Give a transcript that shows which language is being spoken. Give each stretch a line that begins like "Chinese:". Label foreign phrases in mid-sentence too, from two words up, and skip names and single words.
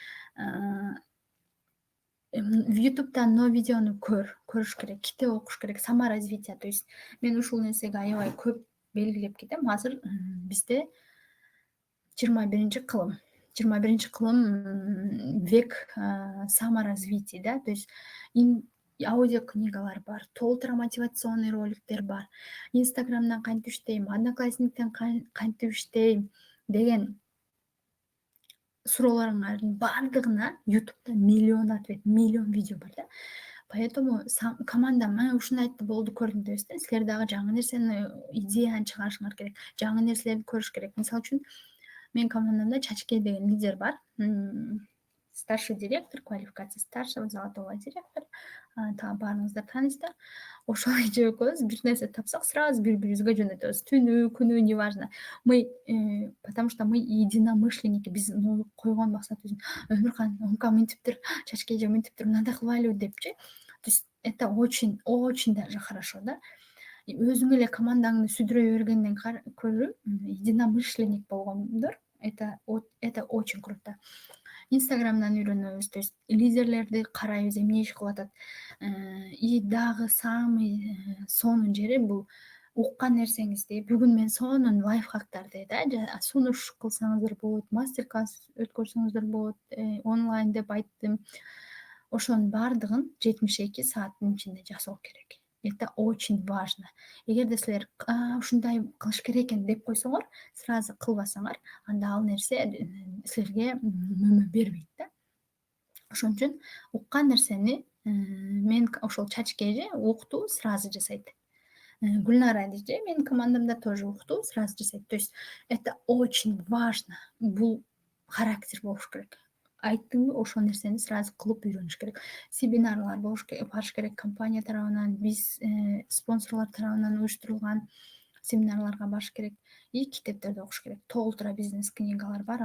Kyrgyz: В ютубтан но видеону көрүш керек, китеп окуш керек, саморазвитие.
Russian: То есть
Kyrgyz: мен ушул нерсеге аябай көп белгилеп кетем. Азыр бизде 21-кылым. 21-кылым
Russian: век саморазвития, да, то есть
Kyrgyz: аудиокнигалар бар, толтура мотивационный роликтер бар. Инстаграмдан кантип иштейм, Одноклассниктен кантип иштейм деген суроолоруңардын баардыгына ютубта миллион ответ, миллион видео бар да. Поэтому командам мына ушуну айтты болду көрдүм дебес да. Силер дагы жаңы нерсени, идеяны чыгарышыңар керек, жаңы нерселерди көрүш керек. Мисалы үчүн менин командамда Чачкей деген лидер бар.
Russian: Старший директор, квалификация старшего, золотого директора.
Kyrgyz: Баарыңыздар тааныйсыздар. Ошол экөөбүз бир нерсе тапсак, сразу бири-бирибизге жөнөтөбүз. Түнү, күнү, неважно.
Russian: Мы, потому что мы единомышленники.
Kyrgyz: Биз койгон максатыбыз Өмүркан, Омкан мынтиптир, Чачкейже мынтиптир, мындай кылбайлыбы депчи.
Russian: То есть это очень, очень даже хорошо, да.
Kyrgyz: Өзүң эле командаңды сүдүрө бергенден көрө единомышленник болгондор,
Russian: это очень круто.
Kyrgyz: Инстаграмдан үйрөнөбүз,
Russian: то есть
Kyrgyz: лидерлерди карайбыз, эмне иш кылып атат. И дагы самый сонун жери бул уккан нерсеңизди бүгүн мен сонун лайфхактарды сунуш кылсаңыздар болот, мастер класс өткөрсөңүздөр болот, онлайн деп айттым. Ошонун баардыгын 72 сааттын ичинде жасоо керек.
Russian: Это очень важно.
Kyrgyz: Эгерде силер ушундай кылыш керек экен деп койсоңор, сразу кылбасаңар, анда ал нерсе силерге мөмө бербейт да. Ошон үчүн уккан нерсени мен ошол Чачкейже укту, сразу жасайт. Гүлнара же менин командамда тоже укту, сразу жасайт.
Russian: То есть это очень важно.
Kyrgyz: Бул характер болуш керек. Айттыңбы, ошол нерсени сразу кылып үйрөнүш керек. Семинарлар барыш керек компания тарабынан, биз спонсорлор тарабынан уюштурулган семинарларга барыш керек. И китептерди окуш керек. Толтура бизнес книгалар бар.